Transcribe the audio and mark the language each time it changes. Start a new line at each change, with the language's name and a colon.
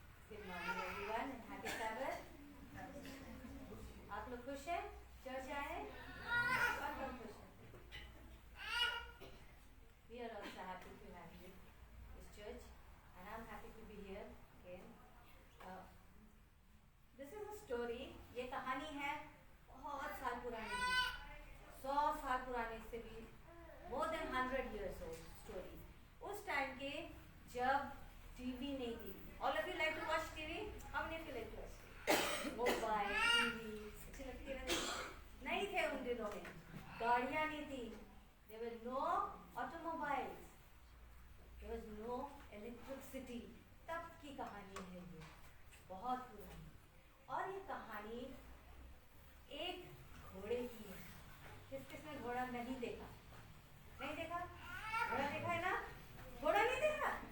English: Good morning everyone and happy Sabbath.
Hindi: आप लोग खुश हैं? चर्च आए? कौन कौन खुश है?
English: We are also happy to have you this church and I'm happy to be here again. This is a story.
Hindi: ये कहानी है बहुत साल पुरानी, 100 साल पुराने से भी,
English: more than 100 years old story.
Hindi: उस टाइम के जब टीवी नहीं थी.
English: All of you like to watch TV? How many of you like to watch TV?
Hindi: Mobile, TV अच्छी लगती है ना? नहीं थे उन दिनों में, गाड़ियाँ नहीं थी.
English: There were no automobiles. There was no electricity.
Hindi: तब की कहानी है ये, बहुत पुरानी. और ये कहानी एक घोड़े की है. किस किसने घोड़ा नहीं देखा? नहीं देखा? घोड़ा देखा है ना? घोड़ा नहीं देखा?